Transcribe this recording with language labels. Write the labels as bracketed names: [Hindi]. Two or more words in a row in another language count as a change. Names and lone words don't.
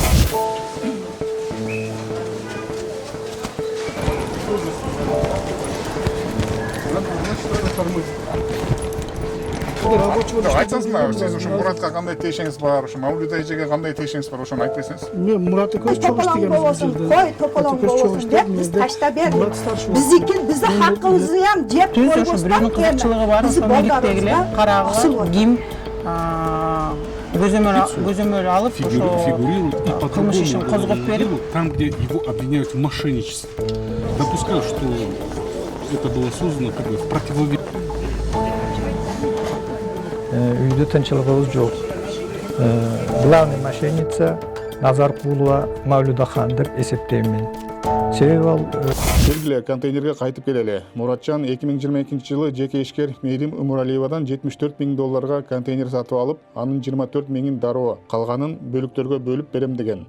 [Kyrgyz] Айтсаңыз, сиз ушу Муратка кандай тиешиңиз бар, ушу Мавлюда эжеге кандай тиешиңиз бар, ошону айтып берсеңиз. Мен Мурат экөөбүз чок иштегенбиз бул жерде. Кой тополоң болосун деп биз таштап бердик. Биздин хакыбызды ham жеп койбостон кызыкчылыгы бар, миликтегиле карагыла ким көзөмөл алып, [Russian] Фигурирует и по [Kyrgyz] кылмыш ишин козгоп [Russian] другому [Kyrgyz] берип, [Russian] делу, там, где его обвиняют в мошенничестве. Допускаю, что это было создано как бы в противовес. [Kyrgyz] Үйдө тынчылыгыбыз жок. [Russian] Главный мошенница [Kyrgyz] Назаркулова Мавлюда хан деп эсептейм. Себеби ал Белгиле, контейнерге кайтып келели. Муратжан 2022-жылы жеке ишкер Мерим Умуралиевадан $74,000 контейнер сатып алып, анын 24,000-ин дароо, калганын бөлүктөргө бөлүп берем деген.